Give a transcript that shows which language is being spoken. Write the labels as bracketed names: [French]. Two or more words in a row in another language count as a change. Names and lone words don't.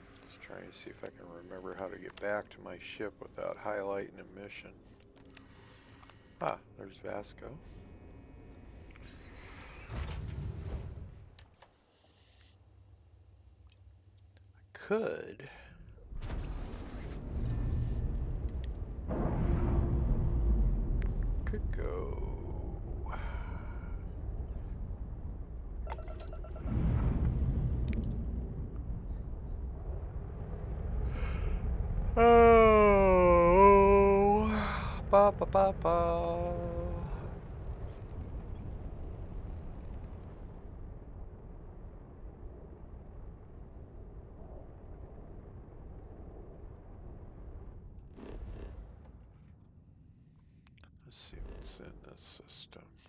[English] Let's try and see if I can remember how to get back to my ship without highlighting a mission. Ah, there's Vasco. Could go. Oh, ba ba ba ba. Let's see what's in this system.